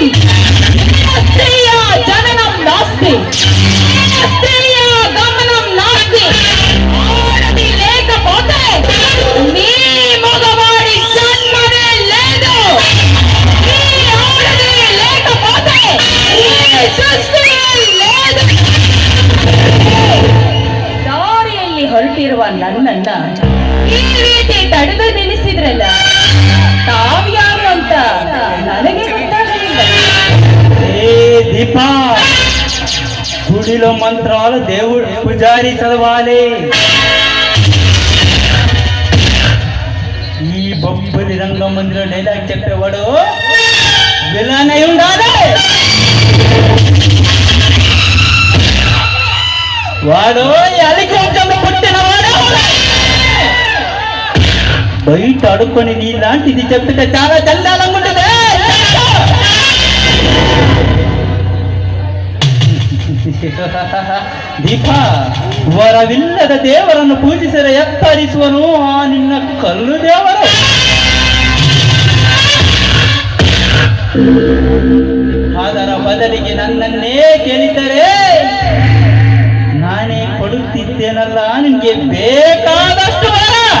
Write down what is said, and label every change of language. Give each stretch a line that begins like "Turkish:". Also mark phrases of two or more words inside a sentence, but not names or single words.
Telugu: స్త్రీయ జననం నాస్తి, స్త్రీయ గమనం నాస్తి. ఆడది లేకపోతే నీ మగవాడి జన్మనే లేదు. ఈ ఆడది లేకపోతే ఈ ಸೃಷ್ಟಿಯೇ లేదు.
Kannada: ದಾರಿಯಲ್ಲಿ ಹೊರಟಿರುವ ನನ್ನನ್ನ ಈ ರೀತಿ ತಡೆದು ನಿಲ್ಲಿಸಿದ್ರಲ್ಲ, ತಾವ್ಯಾರು ಅಂತ ನನಗೆ ಗೊತ್ತಾಗಲಿಲ್ಲ.
Telugu: ఏ దీపా, గుడిలో మంత్రాలు దేవుడు పూజారి చదవాలి. ఈ బొబ్బలి రంగమందిలో డైలాగ్ చెప్పేవాడు విలన్ అయి ఉండాలి. వాడు అలికి వంశంలో పుట్టినవాడు. బయట అడుక్కొని నీలాంటిది చెప్పితే చాలా చందాలంగా ఉంటుంది.
Kannada: ದೀಪ, ವರವಿಲ್ಲದ ದೇವರನ್ನು ಪೂಜಿಸಿದರೆ ಎತ್ತರಿಸುವನು ಆ ನಿನ್ನ ಕಲ್ಲು ದೇವರು. ಅದರ ಬದಲಿಗೆ ನನ್ನನ್ನೇ ಕೇಳಿದರೆ ನಾನೇ ಕೊಡುತ್ತಿದ್ದೇನಲ್ಲ ನಿನ್ಗೆ ಬೇಕಾದಷ್ಟು ವರ.